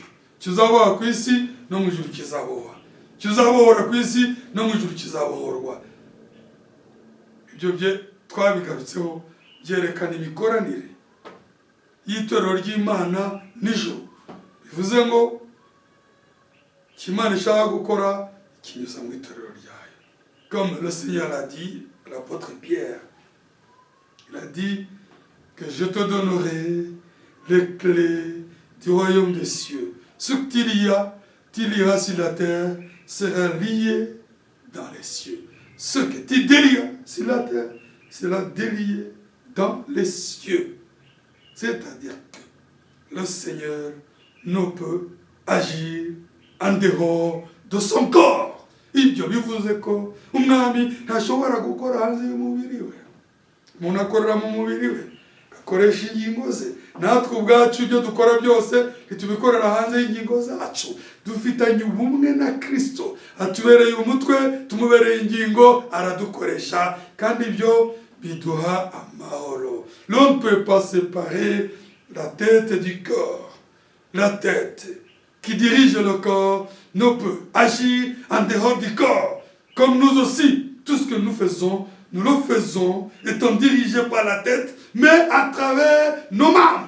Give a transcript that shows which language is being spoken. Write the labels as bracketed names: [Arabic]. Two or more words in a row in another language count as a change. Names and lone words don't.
[Kinyarwanda] Kizaboha ku isi no mu ijuru kizaboha, kizabohora ku isi no mu ijuru kizabohorwa. Ibyo bye twabigarutseho byerekana imikoranire y'itorero ry'Imana n'ijuru. Bivuze ngo Imana ishaka gukora ikinyuza mu itorero ryayo. [French] Comme le Seigneur l'a dit à l'apôtre Pierre, il a dit que je te donnerai les clés du royaume des cieux. Ce que tu liras sur la terre sera lié dans les cieux. Ce que tu délies sur la terre, sera délié dans les cieux. C'est-à-dire que le Seigneur ne peut agir en dehors de son corps. [Kinyarwanda] Ibyo bivuze ko umwami ntashobora gukora hanze y'umubiri we. Umuntu akorera mu mubiri we, akoresha ingingo ze. Natwe ubwacu ibyo dukora byose ntitubikorera hanze y'ingingo zacu. Dufitanye ubumwe na Kristo. Atubereye umutwe, tumubereye ingingo, aradukoresha. Kandi ibyo biduha amahoro. [French] L'on ne peut pas séparer la tête du corps. La tête qui dirige le corps ne peut agir en dehors du corps. Comme nous aussi, tout ce que nous faisons, nous le faisons étant dirigés par la tête, mais à travers nos membres.